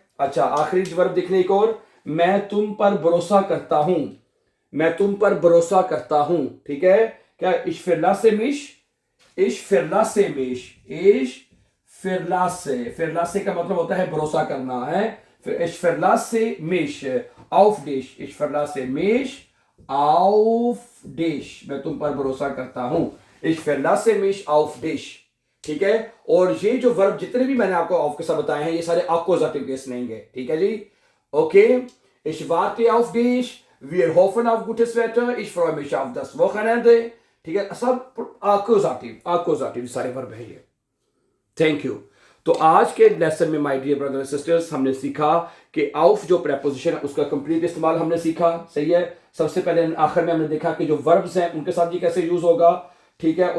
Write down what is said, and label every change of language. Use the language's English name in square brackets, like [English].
[Hindi] अच्छा, आखिरी वर्ब देखने एक और, मैं तुम पर भरोसा करता हूं, मैं तुम पर भरोसा करता हूं, ठीक है, क्या [German] ich verlasse mich, [Hindi] ich verlasse mich, ich फिरलासे का मतलब होता है भरोसा करना है। फिर [German] ich verlasse mich auf dich, [Hindi] ich verlasse mich auf dich, मैं तुम पर भरोसा करता हूं। [German] ich verlasse mich auf dich, [Hindi] ठीक है। और ये जो वर्ब जितने भी मैंने आपको auf के साथ बताए हैं ये सारे Akkusativ केस लेंगे, ठीक है जी। [German] ओके, ich warte auf dich, wir hoffen auf gutes Wetter, ich freue mich auf das Wochenende, [Hindi] ठीक है। सब Akkusativ सारे वर्ब है ये। Thank you. तो आज के लेसन में [English] my dear brother and sisters [Hindi] हमने सीखा कि आउफ जो प्रेपोजिशन है उसका कंप्लीट इस्तेमाल हमने सीखा, सही है। सबसे पहले आखिर में हमने देखा कि जो वर्ब्स हैं उनके साथ ये कैसे यूज होगा, ठीक है।